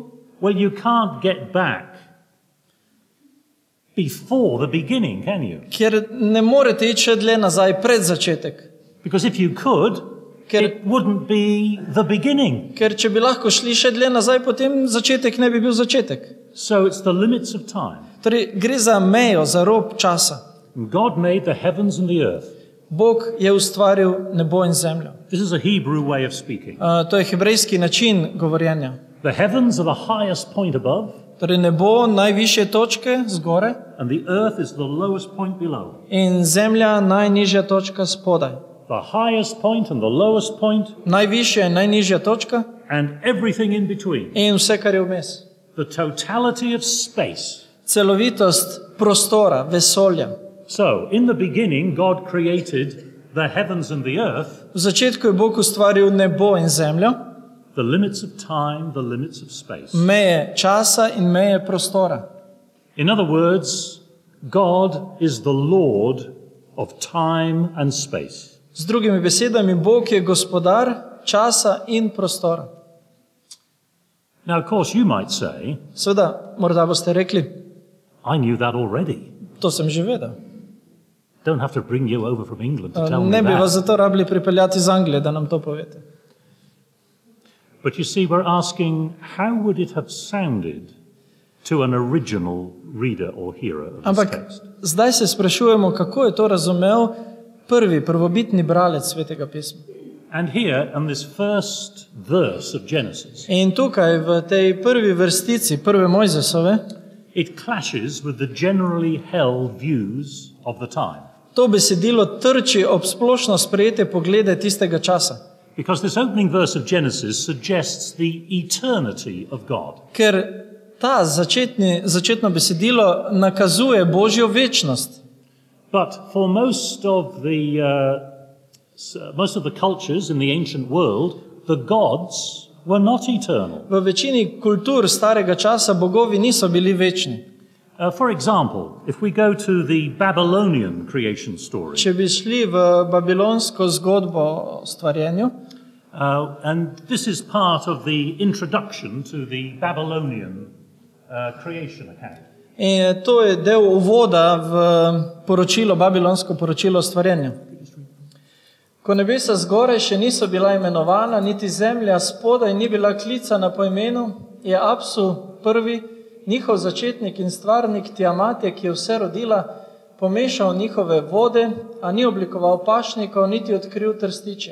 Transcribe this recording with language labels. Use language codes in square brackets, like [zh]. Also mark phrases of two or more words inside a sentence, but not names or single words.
[en] Well, you can't get back before the beginning, can you? [sl] kjer ne morete iti še dlje nazaj pred začetek. [en] Because if you could, it wouldn't be the beginning. [sl] Ker če bi lahko šli še dlje nazaj, potem začetek ne bi bil začetek. [en] So it's the limits of time. [sl] Torej, gre za mejo, za rob časa. [en] And God made the heavens and the earth. [sl] Bog je ustvaril nebo in zemljo. [en] This is a Hebrew way of speaking. [sl] To je hebrejski način govorjenja. [en] The heavens are the highest point above, [sl] Torej, nebo najvišje točke zgore [en] and the earth is the lowest point below. [sl] in zemlja najnižja točka spodaj. [en] The highest point and the lowest point, [sl] Najvišja in najnižja točka [en] and everything in between. [sl] in vse, kar je vmes. [en] The totality of space. [sl] Celovitost prostora, vesolja. [en] So, in the beginning, God created the heavens and the earth, [sl] V začetku je Bog ustvaril nebo in zemljo, [en] the limits of time, the limits of space. [sl] meje časa in meje prostora. [en] In other words, God is the Lord of time and space. [sl] Z drugimi besedami, Bog je gospodar časa in prostora. [en] Now, of course, you might say, [sl] Seveda, morda boste rekli, [en] I knew that already. [sl] to sem že vedel. [en] Don't have to bring you over from England to tell me [sl] Ne bi vas [en] that. [sl] zato rabili pripeljati iz Anglije, da nam to povete. [en] But you see, we're asking, how would it have sounded to an original reader or hearer of this [sl] Ampak [en] text? [sl] zdaj se sprašujemo, kako je to razumel prvi, prvobitni bralec Svetega pisma. [en] And here, in this first verse of Genesis, [sl] In tukaj, v tej prvi vrstici, prve Mojzesove, [en] it clashes with the generally held views of the time. [sl] to besedilo trči ob splošno sprejete poglede tistega časa. [en] Because this opening verse of Genesis suggests the eternity of God. [sl] Ker ta začetno besedilo nakazuje Božjo večnost. [en] But for most of the cultures in the ancient world, the gods were not eternal. [sl] V večini kultur starega časa bogovi niso bili večni. [en] For example, if we go to the Babylonian creation story, [sl] Če bi šli v babilonsko zgodbo o stvarjenju, [en] and this is part of the introduction to the Babylonian creation account. [sl] in to je del uvoda v poročilo, babilonsko poročilo o stvarjenju. Ko nebesa zgoraj še niso bila imenovana, niti zemlja spodaj ni bila klicana po imenu, je Apsu prvi, njihov začetnik in stvarnik Tiamatje, ki je vse rodila, pomešal njihove vode, a ni oblikoval pašnikov, niti odkril trstičja.